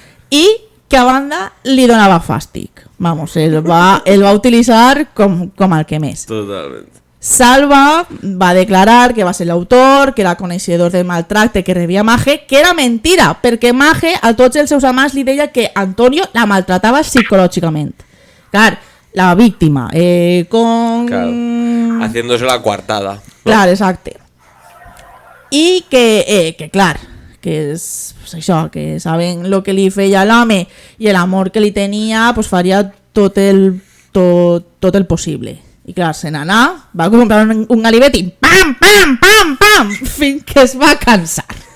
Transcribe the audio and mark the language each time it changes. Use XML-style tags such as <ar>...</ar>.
<ca>I que a banda li donava fàstic. Vamos, el va utilitzar com el que més. Totalment. Salva va declarar que va ser l'autor, que era coneixedor del maltracte que rebia Mage, que era mentira, perquè Mage a tots els seus amants li deia que Antonio la maltratava psicològicament. Clar, la víctima,</ca> <es>Claro, haciéndose la coartada.</es> <ca>Clar, exacte. I que clar, que és pues això, que saben lo que li feia l'home i l'amor que li tenia, pues faria tot el possible. I clar, se n'anà, va comprar un ganivet i pam, pam, pam, pam, fins que es va cansar.</ca>